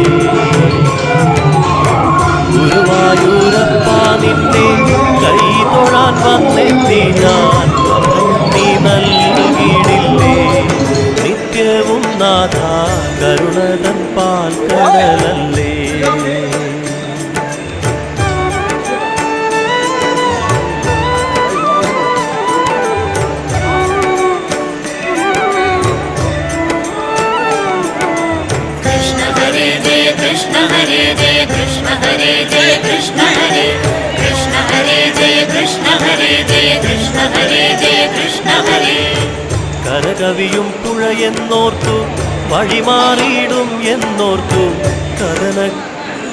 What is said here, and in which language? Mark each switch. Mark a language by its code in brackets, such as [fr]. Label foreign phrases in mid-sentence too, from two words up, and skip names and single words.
[ml] ഗുരുവായൂരപ്പ നിന്നെ കൈ തൊഴാൻ വന്നെത്തി ഞാൻ. അഭയം നീ നൽകിയിടില്ലേ നിത്യവും നാഥ, കരുണതൻ പാൽക്കടലല്ലേ. [sa] Krishna Hare Jaya Krishna Hare Jaya Krishna Hare Krishna Hare Jaya Krishna Hare Jaya Krishna Hare Jaya Krishna Hare. [ml] കരകവിയും പുഴയെന്നോർത്തു വഴിമാറിയിടും എന്നോർത്തു കഥന